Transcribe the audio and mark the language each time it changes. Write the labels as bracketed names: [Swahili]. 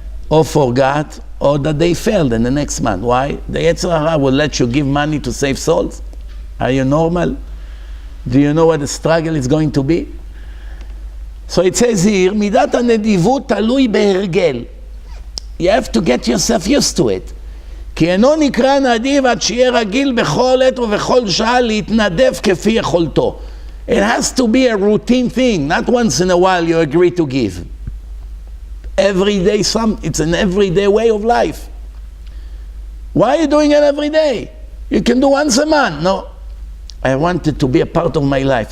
[English] Or that they failed in the next month. Why? The Yetzer Hara will let you give money to save souls? Are you normal? Do you know what the struggle is going to be? So it says here, [Hebrew] מידת הנדיבות תלוי בהרגל. [English] You have to get yourself used to it. [Hebrew] כי אינו נקרא נדיב עד שיהיה רגיל בכל עת ובכל שעה להתנדב כפי יכולתו. [English] It has to be a routine thing, not once in a while you agree to give. Every day, it's an everyday way of life. Why are you doing it every day? You can do once a month. No, I want it to be a part of my life.